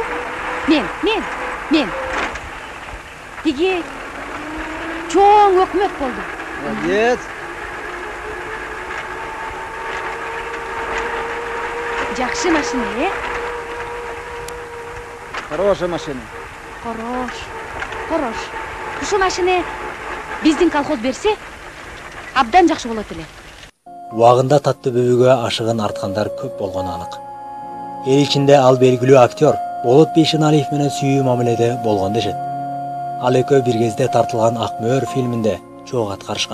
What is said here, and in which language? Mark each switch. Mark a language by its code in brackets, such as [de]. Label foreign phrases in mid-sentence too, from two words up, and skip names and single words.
[ky] Ушу мен. тиги чоң өкмөт болду. Молодец. Жакшы машина, [ru] Хорошая машина. [ky] Хорош. Ушу машина биздин колхоз берсе, абдан жакшы болот эле. Убагында Татты Бүбүгө ашыгын арткандар көп болгону анык. Эл ичинде ал белгилүү актер Болот Бейшеналиев менен сүйүү мамиледе болгон дешет. Ал экөө бир кезде тартылган Ак мөөр фильминде чогуу аткарышкан.